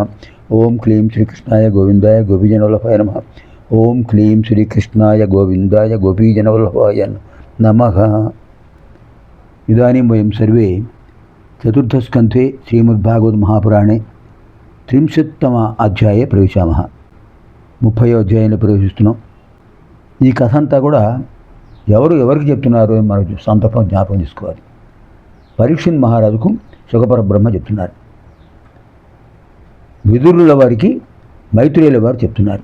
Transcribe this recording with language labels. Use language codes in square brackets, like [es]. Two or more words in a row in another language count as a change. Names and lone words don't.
[sa] ओं क्लीं श्रीकृष्णाय गोविंदाय गोपीजनवल्लभाय नमः। ओं क्लीं श्रीकृष्णाय गोविंदाय गोपीजनवल्लभाय नमः। इदानीं वयं सर्वे चतुर्थस्कन्धे श्रीमद्भागवतमहापुराणे 30तम अध्याये प्रवेशामः। [te] 30వ అధ్యాయంలో ప్రవేశిస్తున్నాం. ఈ కథ అంతా కూడా ఎవరికి చెప్తున్నారు అని మనకు సందర్భం జ్ఞాపకం చేసుకోవాలి. పరీక్షిత్ మహారాజుకు సుఖపరబ్రహ్మ చెప్తున్నారు. విదురుల వారికి మైత్రేయుల వారు చెప్తున్నారు.